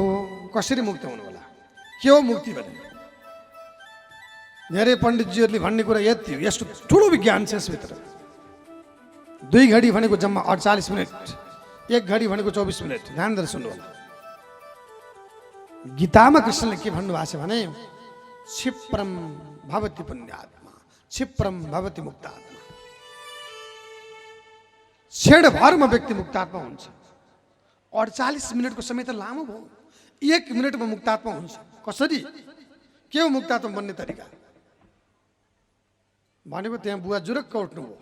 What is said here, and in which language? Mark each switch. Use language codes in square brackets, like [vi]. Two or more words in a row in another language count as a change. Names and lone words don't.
[ne] कसरी मुक्त हुनु होला, के हो मुक्ति भने? धेरै पण्डितजीहरूले भन्ने कुरा यति हो, यस्तो ठुलो विज्ञान छ यसभित्र। 2 घडी भनेको जम्मा 48 मिनट, 1 घडी भनेको 24 मिनट। ध्यान दिएर सुन्नु होला। गीतामा कृष्णले के भन्नुभएको छ भने [sa] क्षिप्रम भवति पुण्यात्मा, क्षिप्रम भवति मुक्तात्मा। [ne] क्षणभरमा व्यक्ति मुक्तात्मा हुन्छ। 48 मिनटको समय त लामो भयो। 1 मिनटमा मुक्तात्मा हुन्छ। कसरी, के हो मुक्तात्मा बन्ने तरिका भनेको त्यहाँ बुवा जुरक्क उठ्नु हो।